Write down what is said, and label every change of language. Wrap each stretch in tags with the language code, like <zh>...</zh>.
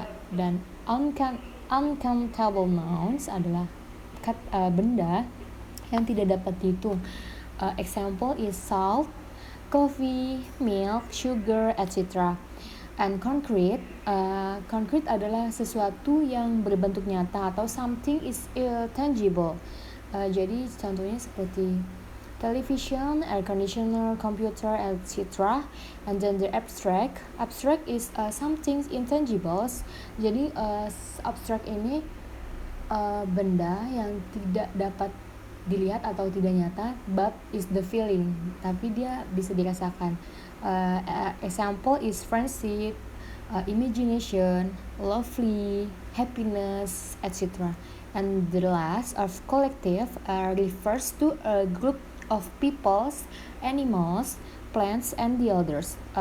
<id>Dan uncountable nouns adalah benda yang tidak dapat dihitung.</id> <en>Example is salt, coffee, milk, sugar, etc.</en> <id>And concrete adalah sesuatu yang berbentuk nyata atau</id> <en>something is tangible.</en> <id>Jadi contohnya seperti television, air conditioner, computer, etc.</id> <en>And then the abstract is something intangibles.</en> <id>Jadi abstract ini benda yang tidak dapat dilihat atau tidak nyata,</id> <en>but is the feeling,</en> <id>tapi dia bisa dirasakan.</id> <en>Example is friendship, imagination, lovely, happiness, etc. And the last of collective refers to a group of peoples, animals, plants, and the others.</en>